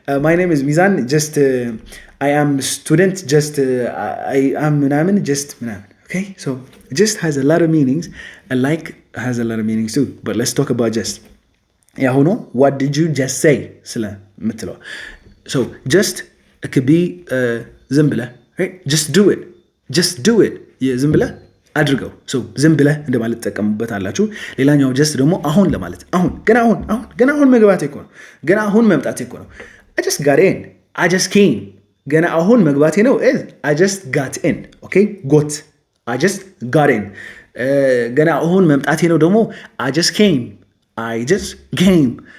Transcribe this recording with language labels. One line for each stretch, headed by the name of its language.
English: my name is ሚዛን just I am student just I am ምናምን just ምናምን. Okay? So just has a lot of meanings and like has a lot of meanings too. But let's talk about just. ያሁኑ what did you just say ስለ ምትለው. So just it could be ዝም ብለህ, right? Just do it.
Amharic: ዝም ብለህ አድርገው. So ዝም ብለህ እንደማለት ተጠቀሙበታላችሁ። ሌላኛው just ደግሞ አሁን ለማለት ገና አሁን መግባቴ እኮ ነው። ገና አሁን መምጣቴ እኮ ነው።
English: I just got in. I just came.
Amharic: ገና አሁን መግባቴ ነው
English: is I just got in. Okay? got. I just got in.
Amharic: ገና አሁን መምጣቴ ነው ደግሞ
English: I just came. I just came.